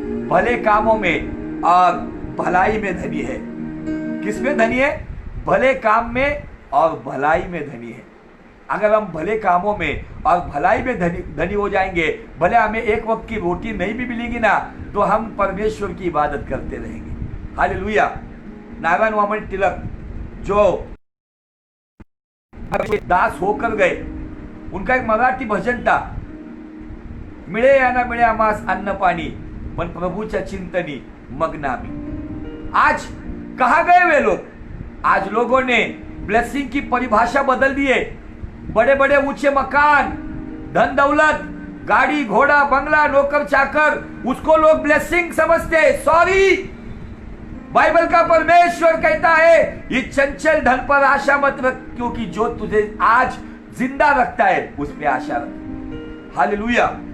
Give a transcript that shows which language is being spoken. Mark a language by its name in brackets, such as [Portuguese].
[Hindi] भले कामों में और भलाई में धनी है। किसमें धनी है? भले काम में और भलाई में धनी है। अगर हम भले कामों में और भलाई में धनी हो जाएंगे, भले हमें एक वक्त की रोटी नहीं भी मिलेगी ना, तो हम परमेश्वर की इबादत करते रहेंगे। हालेलुया। नारायण वामन तिलक जो दास होकर गए, उनका एक मराठी भजन था, [Marathi] मिळे या ना मिळे आम्हास अन्न पाणी, पण प्रभूच्या चिंतनी मग्नामी। [Hindi] आज कहां गए वे लोग? आज लोगों ने ब्लेसिंग की परिभाषा बदल दी है। बड़े बड़े ऊंचे मकान, धन दौलत, गाड़ी घोड़ा बंगला, नौकर चाकर, उसको लोग ब्लेसिंग समझते हैं। सॉरी, बाइबल का परमेश्वर कहता है ये चंचल धन पर आशा मत रख, क्योंकि जो तुझे आज जिंदा रखता है उस पे आशा रख। हालेलुया।